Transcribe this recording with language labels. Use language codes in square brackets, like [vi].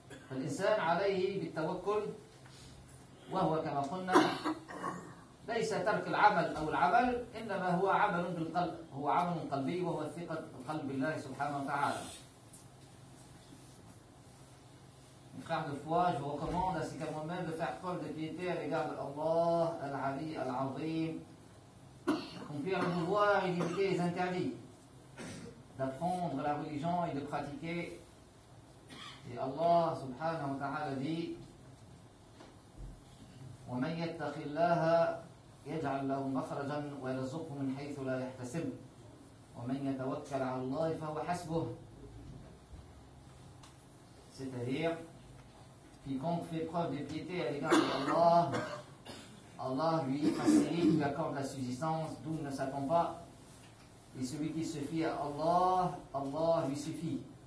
[ar] فالإنسان عليه بالتوكل، وهو كما قلنا ليس ترك العمل أو العمل، إنما هو عمل بالقلب، هو عمل قلبي، وهو ثقة قلب الله سبحانه وتعالى. [fr] Frères de foi, je vous recommande ainsi qu'à moi-même de faire preuve de piété à l'égard de Allah, Al-Ali, Al-Azim, d'accomplir le devoir et d'éviter les interdits, d'apprendre la religion et de pratiquer. Et Allah subhanahu wa ta'ala dit: [ar] وَمَنْ يَتَّقِ اللَّهَ يَجْعَلْ لَهُ مَخْرَجًا وَيَرْزُقْهُ مِنْ حَيْثُ لَا يَحْتَسِبُ وَمَنْ يَتَوَكَّلْ عَلَى اللَّهِ فَهُوَ حَسْبُهُ. [fr] C'est-à-dire: quiconque fait preuve de piété à l'égard d'Allah, Allah lui facilite, lui accorde la subsistance d'où il ne s'attend pas. Et celui qui se fie à Allah, Allah lui suffit.